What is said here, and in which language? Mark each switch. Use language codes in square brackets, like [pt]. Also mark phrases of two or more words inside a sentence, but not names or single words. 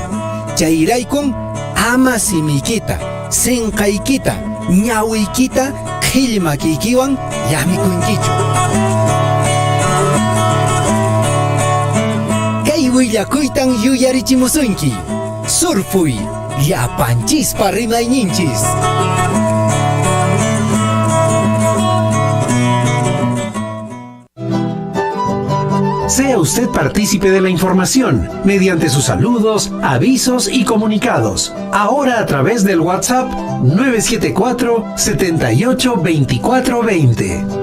[qu] Chayraykun ama simikita, sinqaykita, ñawiykita qhillmakiykiwan llamikunkichu. Kay willakuytan yuyarichimusunki. Surfuy, llapanchispa rimayninchis. [es] Sea usted partícipe de la información mediante sus saludos, avisos y comunicados. Ahora a través del WhatsApp 974 78 24 20.